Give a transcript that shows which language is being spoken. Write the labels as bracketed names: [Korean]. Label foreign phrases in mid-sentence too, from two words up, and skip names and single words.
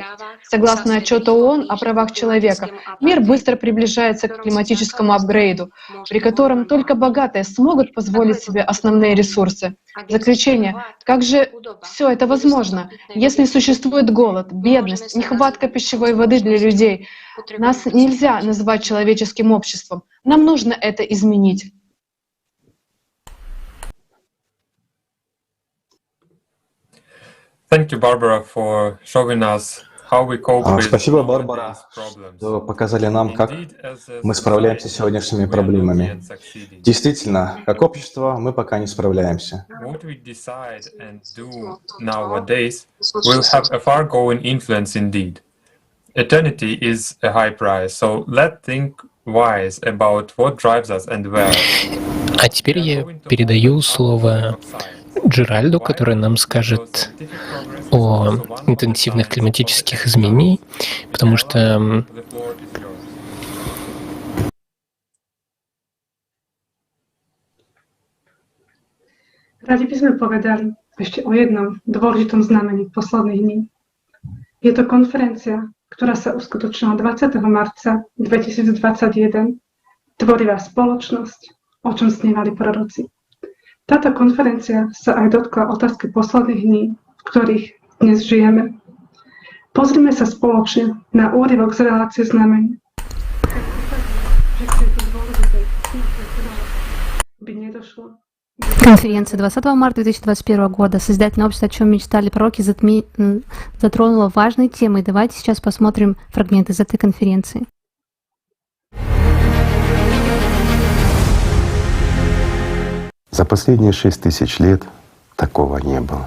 [Russian] Согласно отчету ООН о правах человека, мир быстро приближается к климатическому апгрейду, при котором только богатые смогут позволить себе основные ресурсы. Заключение. Как же все это возможно, если существует голод, бедность, нехватка пищевой воды для людей? Нас нельзя называть человеческим обществом. Нам нужно это изменить. [English] Thank you, Barbara, for showing us how we cope with [Russian] Спасибо, Барбара, что показали нам, как мы справляемся с сегодняшними проблемами. Действительно, как общество мы пока не справляемся. [English] What we decide and do nowadays will have a far-going influence indeed. Eternity is a high price, so let's think wise about what drives us and where. [Russian] А теперь я передаю слово Джеральду, который нам скажет о интенсивных климатических изменениях, потому что [Slovak] Radi by sme povedali ešte o jednom dôležitom znamení posledných dní. Je to konferencia, ktorá sa uskutočnila 20. marca 2021, Tvorivá spoločnosť, o čom snívali proroci. Táto konferencia sa aj dotkla otázky posledných dní, v ktorých dnes žijeme. Pozrime sa spoločne na úryvok z relácie znamení. By nedošlo. [Russian] Конференция 20 марта 2021 года «Создательное общество, о чем мечтали пророки» затронула важные темы. Давайте сейчас посмотрим фрагмент из этой конференции. За последние 6000 лет такого не было.